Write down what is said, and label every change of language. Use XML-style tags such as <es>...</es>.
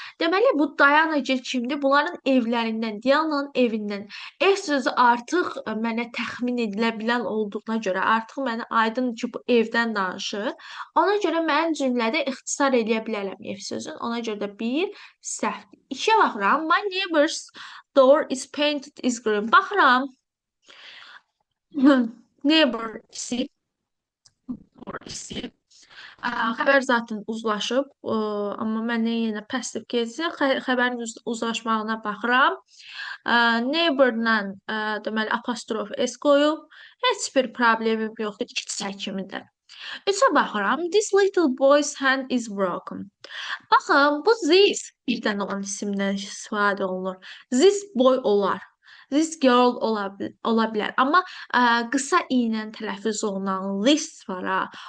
<az>Deməli, bu Diana gil kimdir? Bunların evlərindən, Diana'nın evindən. Ev sözü artıq mənə təxmin edilə bilən olduğuna görə, artıq mənə aydındır ki, bu evdən danışır. Ona görə mən cümlədə ixtisar eləyə bilərəm ev sözünü. Ona görə də bir səhvdir. İkiyə baxıram.</az> <en>My neighbor's door is painted is green.</en> <az>Baxıram. Neighbor isi, or isi. Xəbər zaten uzlaşıb, amma məndən yenə passive case xəbərin uzlaşmağına baxıram. Neighbor-la deməli apostrof s qoyub, heç bir problemim yoxdur iki çəkimi də. Üçə baxıram.</az> <en>This little boy's hand is broken.</en> <az>Baxın, bu this bir dənə olan isimdən istifadə olunur. This boy olar. This girl ola bilər. Amma qısa i ilə tələffüz olunan this var ha.</az>